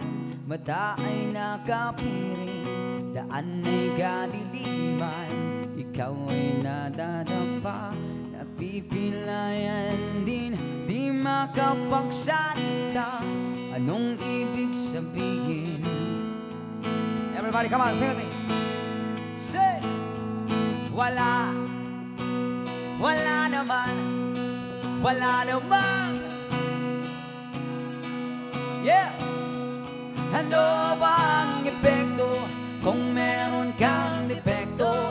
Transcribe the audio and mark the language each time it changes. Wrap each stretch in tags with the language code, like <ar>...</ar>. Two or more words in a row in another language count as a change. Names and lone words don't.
<tl>Mata ay nakapiring, daan ay kadiliman. Ikaw ay nadadapa, napipilayan din, di makapagsalita. Anong ibig sabihin?</tl> <en>Everybody, come on, sing with me. Say!</en> <tl>Wala, wala naman, wala naman. Yeah! Ano ba ang epekto kung meron kang depekto?</tl>